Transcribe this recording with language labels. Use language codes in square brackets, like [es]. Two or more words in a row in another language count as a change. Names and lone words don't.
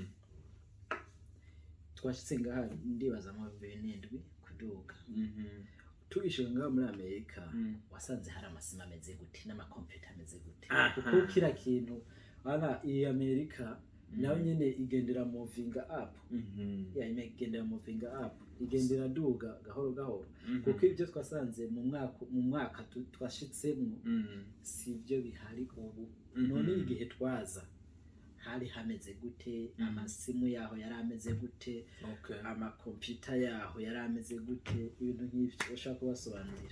[rn] twashitse ngaha ndibaza mu 2007 kuduga tugishika ngaha muri Amerika wasanze hari amasima ameze gute n'amakompiyuta ameze gute kuko kira kintu hano iyi Amerika nawe nyene igendera [en] moving up [rn] igendera [en] moving up [rn] igendera duga gahoro kuko ibyo twasanze mu mwaka twashitsemo sibyo bihari ubu none igihe twaza hari hameze gute amasimu yaho yari ameze gute amakompiyuta yaho yari ameze gute ibintu nk'ivyo ushaka kubasobanurira